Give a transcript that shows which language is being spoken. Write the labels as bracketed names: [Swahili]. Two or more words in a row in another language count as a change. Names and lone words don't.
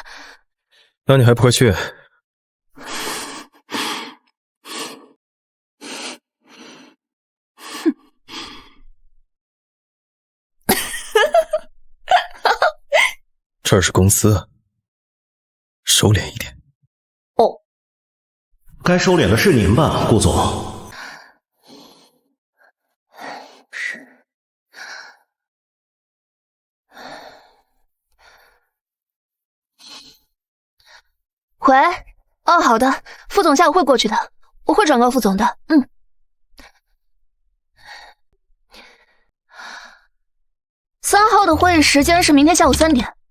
[Chinese] 那你還不快去？這是公司，收斂一點。哦，該收斂的是您吧，顧總。喂，哦，好的，副總下午會過去的，我會轉告副總的。3號的會議時間是明天下午3點。